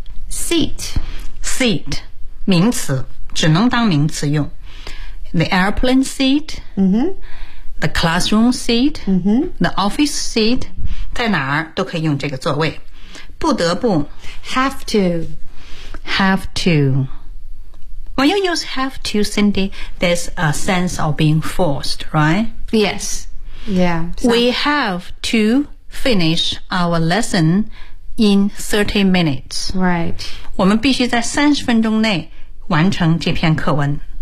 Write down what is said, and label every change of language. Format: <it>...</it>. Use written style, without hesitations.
<en>Seat.</en> <zh>Seat. 名词，只能当名词用。</zh> <en>The airplane seat、嗯、 The classroom seat、嗯、 The office seat.</en> <zh>在哪儿都可以用这个座位。不得不</zh> <en>Have to. Have to. When you use have to, Cindy, there's a sense of being forced, right? Yes. Yeah.、 So. We have to finish our lesson in 30 minutes. Right.</en> <zh>我们必须在30分钟内完成这篇课文。</zh>